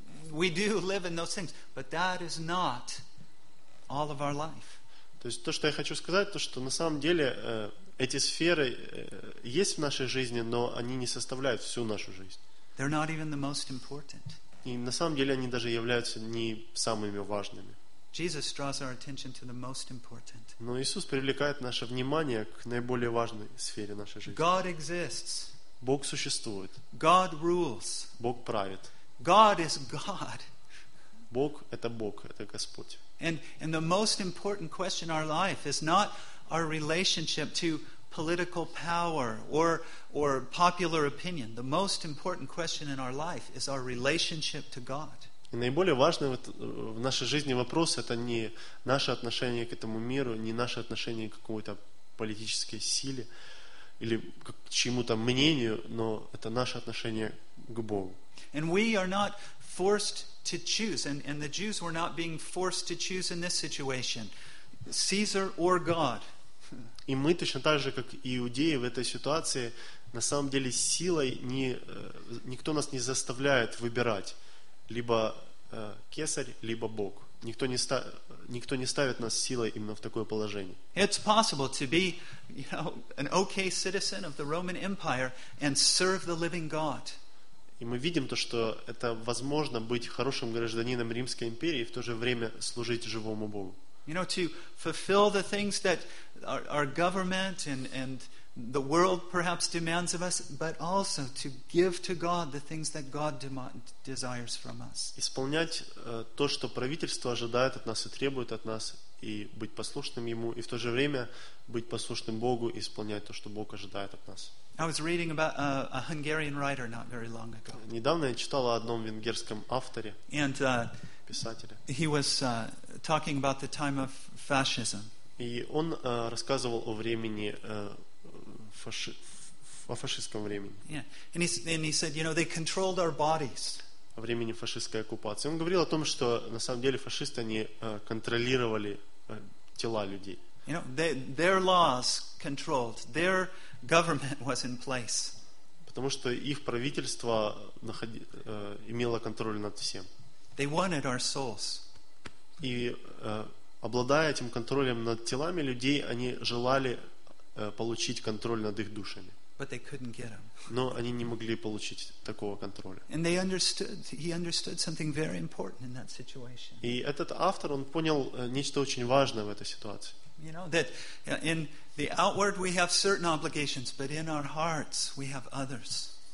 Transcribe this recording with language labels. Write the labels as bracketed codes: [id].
[en] We do live in those things, but that is not all of our life. [ru] То есть то, что я хочу сказать, то, что на самом деле эти сферы есть в нашей жизни, но они не составляют всю нашу жизнь. [en] They're not even the most important. [ru] И на самом деле они даже являются не самыми важными. [en] Jesus draws our attention to the most important. [ru] Но Иисус привлекает наше внимание к наиболее важной сфере нашей жизни. [en] God exists. [ru] Бог существует. [en] God rules. [ru] Бог правит. [en] God is God. [ru] Бог — это Бог, это Господь. [en] And the most important question in our life is not our relationship to political power or popular opinion. The most important question in our life is our relationship to God. [ru] И наиболее важный в нашей жизни вопрос — это не наше отношение к этому миру, не наше отношение к какой-то политической силе или к чьему-то мнению, но это наше отношение к Богу. [en] And we are not forced to choose, and the Jews were not being forced to choose in this situation, Caesar or God. [ru] И мы точно так же, как иудеи в этой ситуации, на самом деле силой никто нас не заставляет выбирать либо кесарь, либо Бог. Никто не ставит нас силой именно в такое положение. [en] It's possible to be, an okay citizen of the Roman Empire and serve the living God. [ru] И мы видим то, что это возможно быть хорошим гражданином Римской империи и в то же время служить живому Богу. [en] You know, to fulfill the things that our government and the world perhaps demands of us, but also to give to God the things that God desires from us. [ru] Исполнять то, что правительство ожидает от нас и требует от нас, и быть послушным Ему, и в то же время быть послушным Богу и исполнять то, что Бог ожидает от нас. [en] I was reading about a Hungarian writer not very long ago. [ru] Недавно я читал о одном венгерском авторе, писателе. [en] He was talking about the time of fascism. [ru] И он рассказывал о времени о фашистском времени. [en] Yeah, and he said, you know, they controlled our bodies. [ru] О времени фашистской оккупации. Он говорил о том, что на самом деле фашисты они контролировали тела людей. [en] You know, their laws controlled their government was in place. [ru] Потому что их правительство имело контроль над всем. [en] They wanted our souls. [ru] И обладая этим контролем над телами людей, они желали получить контроль над их душами. [en] But they couldn't get them. [ru] Но они не могли получить такого контроля. [en] And they understood. He understood something very important in that situation. [ru] И этот автор, он понял нечто очень важное в этой ситуации. [en] You know, that in the outward we have certain obligations, but in our hearts we have others.